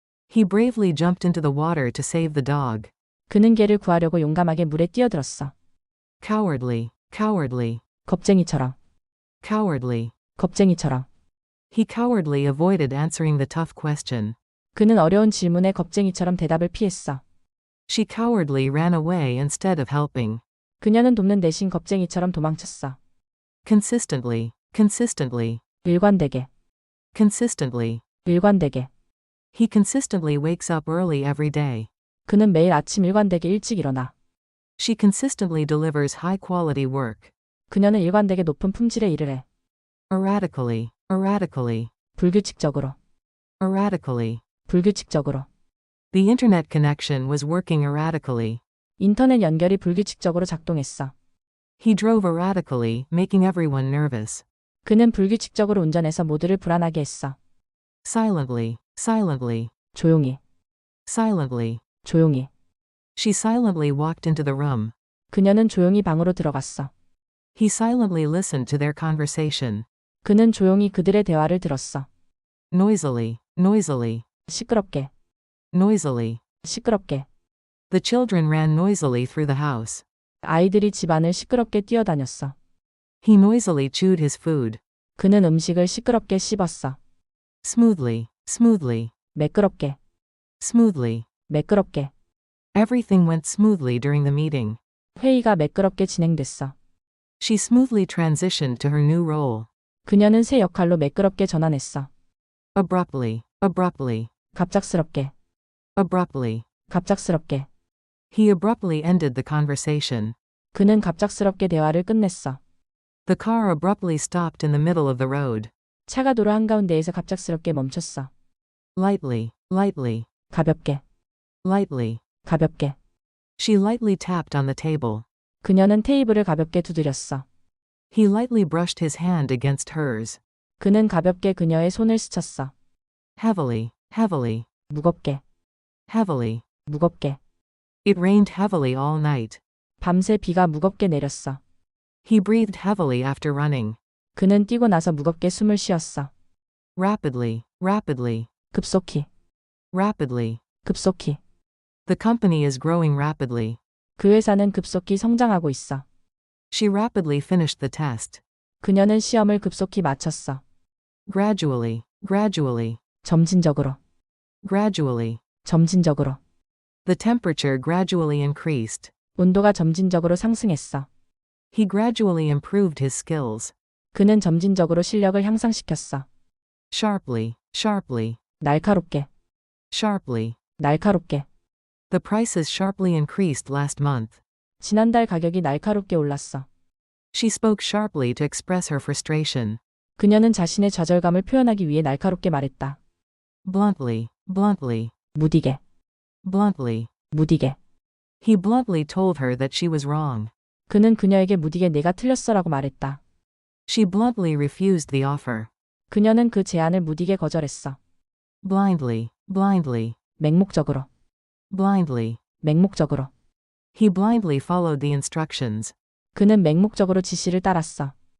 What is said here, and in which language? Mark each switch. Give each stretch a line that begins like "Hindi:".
English: He bravely jumped into the water to save the dog.
Korean: 그는 개를 구하려고 용감하게 물에 뛰어들었어.
English: Cowardly, cowardly,
Korean: 겁쟁이처럼,
English: cowardly.
Korean: 겁쟁이처럼.
English: He cowardly avoided answering the tough question.
Korean: 그는 어려운 질문에 겁쟁이처럼 대답을 피했어.
English: She cowardly ran away instead of helping.
Korean: 그녀는 돕는 대신 겁쟁이처럼 도망쳤어.
English: Consistently, consistently,
Korean: 일관되게,
English: consistently.
Korean: 일관되게.
English: He consistently wakes up early every day.
Korean: 그는 매일 아침 일관되게 일찍 일어나.
English: She consistently delivers high quality work.
Korean: 그녀는 일관되게 높은 품질의 일을 해.
English: Erratically, erratically,
Korean: 불규칙적으로,
English: erratically.
Korean: 불규칙적으로.
English: The internet connection was working erratically.
Korean: 인터넷 연결이 불규칙적으로 작동했어.
English: He drove erratically, making everyone nervous.
Korean: 그는 불규칙적으로 운전해서 모두를 불안하게 했어.
English: Silently, silently,
Korean: 조용히,
English: silently.
Korean: 조용히.
English: She silently walked into the room.
Korean: 그녀는 조용히 방으로 들어갔어.
English: He silently listened to their conversation.
Korean: 그는 조용히 그들의 대화를 들었어.
English: Noisily, noisily,
Korean: 시끄럽게,
English: noisily.
Korean: 시끄럽게.
English: The children ran noisily through the house.
Korean: 아이들이 집안을 시끄럽게 뛰어다녔어.
English: He noisily chewed his food.
Korean: 그는 음식을 시끄럽게 씹었어.
English: Smoothly, smoothly,
Korean: 매끄럽게,
English: smoothly.
Korean: 매끄럽게.
English: Everything went smoothly during the meeting.
Korean: 회의가 매끄럽게 진행됐어.
English: She smoothly transitioned to her new role.
Korean: 그녀는 새 역할로 매끄럽게 전환했어.
English: Abruptly, abruptly,
Korean: 갑작스럽게,
English: abruptly.
Korean: 갑작스럽게.
English: He abruptly ended the conversation.
Korean: 그는 갑작스럽게 대화를 끝냈어.
English: The car abruptly stopped in the middle of the road.
Korean: 차가 도로 한가운데에서 갑작스럽게 멈췄어.
English: Lightly, lightly,
Korean: 가볍게,
English: lightly.
Korean: 가볍게.
English: She lightly tapped on the table.
Korean: 그녀는 테이블을 가볍게 두드렸어.
English: He lightly brushed his hand against hers.
Korean: 그는 가볍게 그녀의 손을 스쳤어.
English: Heavily, heavily,
Korean: 무겁게,
English: heavily.
Korean: 무겁게.
English: It rained heavily all night.
Korean: 밤새 비가 무겁게 내렸어.
English: He breathed heavily after running.
Korean: 그는 뛰고 나서 무겁게 숨을 쉬었어.
English: Rapidly, rapidly,
Korean: 급속히,
English: rapidly.
Korean: 급속히.
English: The company is growing rapidly.
Korean: 그 회사는 급속히 성장하고 있어.
English: She rapidly finished the test.
Korean: 그녀는 시험을 급속히 마쳤어.
English: Gradually, gradually,
Korean: 점진적으로,
English: gradually.
Korean: 점진적으로.
English: The temperature gradually increased.
Korean: 온도가 점진적으로 상승했어.
English: He gradually improved his skills.
Korean: 그는 점진적으로 실력을 향상시켰어.
English: Sharply, sharply,
Korean: 날카롭게,
English: sharply.
Korean: 날카롭게.
English: The prices sharply increased last month.
Korean: 지난달 가격이 날카롭게 올랐어.
English: She spoke sharply to express her frustration.
Korean: 그녀는 자신의 좌절감을 표현하기 위해 날카롭게 말했다.
English: Bluntly, bluntly,
Korean: 무디게,
English: bluntly.
Korean: 무디게.
English: He bluntly told her that she was wrong.
Korean: 그는 그녀에게 무디게 내가 틀렸어라고 말했다.
English: She bluntly refused the offer.
Korean: 그녀는 그 제안을 무디게 거절했어.
English: Blindly, blindly,
Korean: 맹목적으로,
English: blindly.
Korean: 맹목적으로.
English: He blindly followed the instructions.
Korean: 그는 맹목적으로 지시를 따랐어.